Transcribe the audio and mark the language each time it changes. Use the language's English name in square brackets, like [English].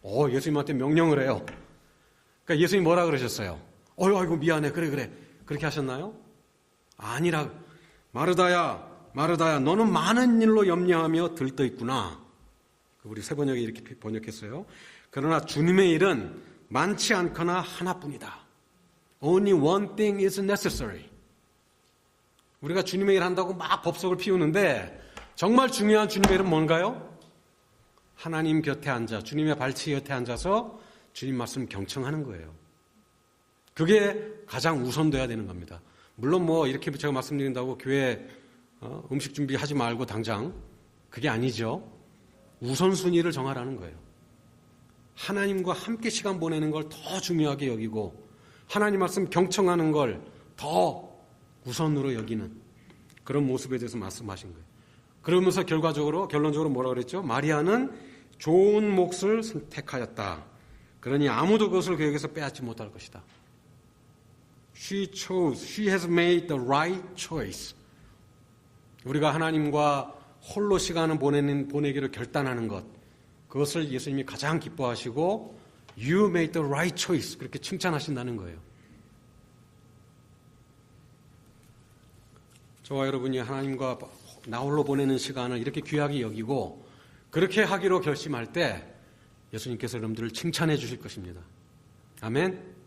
[Korean] 예수님한테 명령을 해요. 그러니까 예수님 뭐라 그러셨어요? 아이고 미안해. 그래. 그렇게 하셨나요? 아니라 마르다야 너는 많은 일로 염려하며 들떠있구나. 우리 세 번역에 이렇게 번역했어요. 그러나 주님의 일은 많지 않거나 하나뿐이다. [English] Only one thing is necessary. [Korean] 우리가 주님의 일 한다고 막 법석을 피우는데 정말 중요한 주님의 일은 뭔가요? 하나님 곁에 앉아 주님의 발치 곁에 앉아서 주님 말씀 경청하는 거예요. 그게 가장 우선돼야 되는 겁니다. 물론 뭐 이렇게 제가 말씀드린다고 교회 음식 준비하지 말고 당장 그게 아니죠. 우선순위를 정하라는 거예요. 하나님과 함께 시간 보내는 걸 더 중요하게 여기고 하나님 말씀 경청하는 걸 더 우선으로 여기는 그런 모습에 대해서 말씀하신 거예요. 그러면서 결론적으로 뭐라고 그랬죠? 마리아는 좋은 몫을 선택하였다. 그러니 아무도 그것을 그에게서 빼앗지 못할 것이다. [English] She has made the right choice. [Korean] 우리가 하나님과 홀로 시간을 보내기로 결단하는 것, 그것을 예수님이 가장 기뻐하시고 [English] You made the right choice [Korean] 그렇게 칭찬하신다는 거예요. 저와 여러분이 하나님과 나홀로 보내는 시간을 이렇게 귀하게 여기고 그렇게 하기로 결심할 때 예수님께서 여러분들을 칭찬해 주실 것입니다. 아멘?